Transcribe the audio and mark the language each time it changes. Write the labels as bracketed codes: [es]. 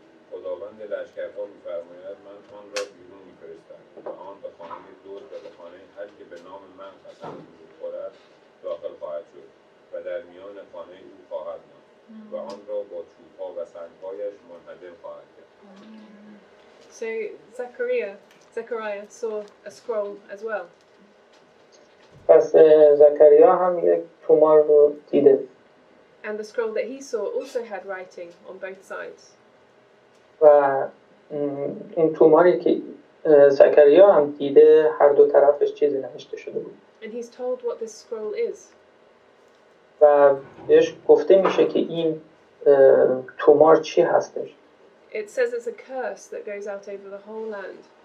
[fa] خداوند لشکرها می‌فرماید من آن را بیرون می‌فرستم و آن به خانه دزد و به خانه هر که به نام من قسم دروغ خورد داخل خواهد شد و در میان خانه او خواهد ماند و آن را با چوب‌ها و سنگ‌هایش منهدم خواهد کرد. [en] So Zechariah saw a scroll as well. [fa] پس زکریا هم یک تومار رو دیده. [en] And the scroll that he saw also had writing on both sides. [fa] و این توماری که زکریا هم دیده هر دو طرفش چیزی نوشته شده بود. [en] And he's told what this scroll is. [fa] و بهش گفته میشه که این تومار چی هستش. [en] It says it's a curse that goes out over the whole land.